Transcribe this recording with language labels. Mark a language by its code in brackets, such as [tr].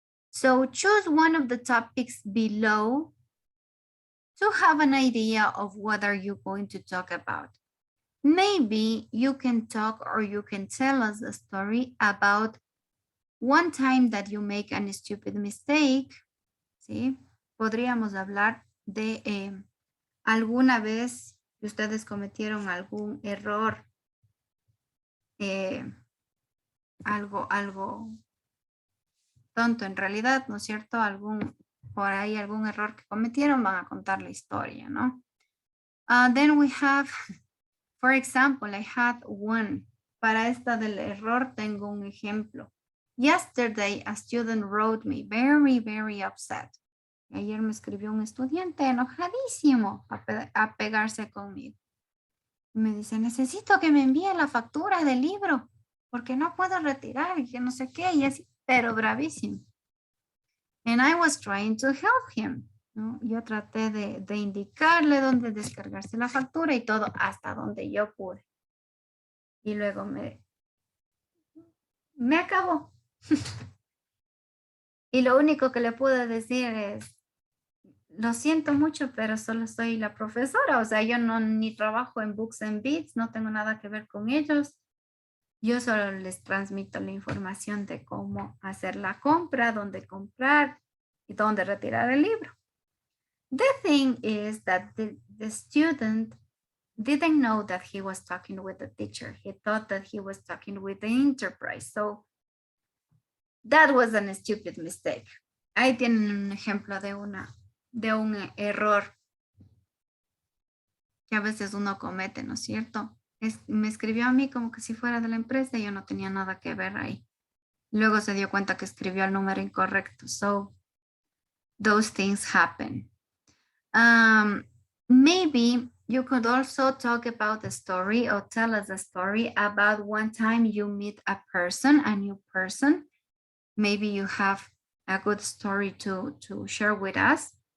[en] So choose one of the topics below to have an idea of what are you going to talk about. Maybe you can talk or you can tell us a story about one time that you make a stupid mistake, ¿sí? [es] Podríamos hablar de alguna vez que ustedes cometieron algún error, algo tonto en realidad, ¿no es cierto? Por ahí algún error que cometieron, van a contar la historia, ¿no? [en] Then we have, for example, I had one. [es] Para esta del error tengo un ejemplo. [en] Yesterday, a student wrote me very, very upset. [es] Ayer me escribió un estudiante enojadísimo a pegarse conmigo. Me dice, necesito que me envíe la factura del libro porque no puedo retirar y que no sé qué, y así, pero bravísimo. [en] And I was trying to help him, ¿no? [es] Yo traté de indicarle dónde descargarse la factura y todo hasta donde yo pude. Y luego me acabó. Y lo único que le pude decir es, lo siento mucho, pero solo soy la profesora. O sea, yo no ni trabajo en Books and Beats, no tengo nada que ver con ellos. Yo solo les transmito la información de cómo hacer la compra, dónde comprar y dónde retirar el libro. [en] The thing is that the student didn't know that he was talking with the teacher. He thought that he was talking with the enterprise. So that was a stupid mistake. [es] Ahí tienen un ejemplo de un error que a veces uno comete, ¿no es cierto? Me escribió a mí como que si fuera de la empresa y yo no tenía nada que ver ahí. Luego se dio cuenta que escribió el número incorrecto. [en] So those things happen. Maybe you could also talk about the story or tell us a story about one time you meet a new person. Maybe you have a good story to share with us.